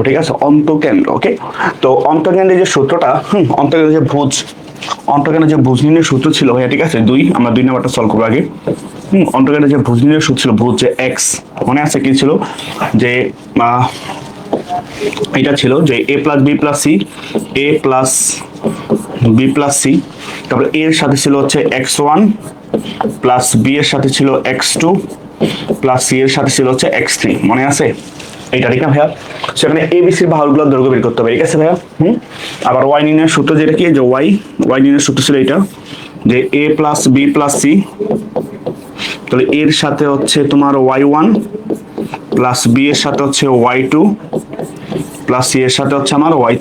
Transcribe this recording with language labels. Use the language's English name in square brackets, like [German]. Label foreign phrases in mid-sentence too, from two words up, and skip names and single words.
[Bangla] ঠিক আছে, অন্তকেন্দ্র। ওকে, তো অন্তকেন্দ্রের যে সূত্রটা, অন্তকেন্দ্রের যে ভুজ নির্ণয়ের সূত্র ছিল ভাইয়া, ঠিক আছে, 2। আমরা 2 নাম্বারটা সলভ করবো আগে। অন্তকেন্দ্রের যে ভুজ নির্ণয়ের সূত্র ছিল, ভুজ যে এক্স, মনে আছে কি ছিল? যে এটা ছিল যে a + b + c, a + b + c, তারপরে a এর সাথে ছিল হচ্ছে x1 প্লাস b এর সাথে ছিল x2 প্লাস c এর সাথে ছিল হচ্ছে x3। মনে আছে এইটা? ঠিক না ভাইয়া? সেখানে এবিসির বাহুগুলোর দৈর্ঘ্য বের করতে হবে। ঠিক আছে ভাইয়া? আবার y নির্ণয়ের সূত্র যেটা কি, যে y নির্ণয়ের সূত্র ছিল এটা, যে a + b + c, তাহলে এর সাথে হচ্ছে তোমার y1 প্লাস b এর সাথে হচ্ছে y2 প্লাস c এর সাথে হচ্ছে আমার y3।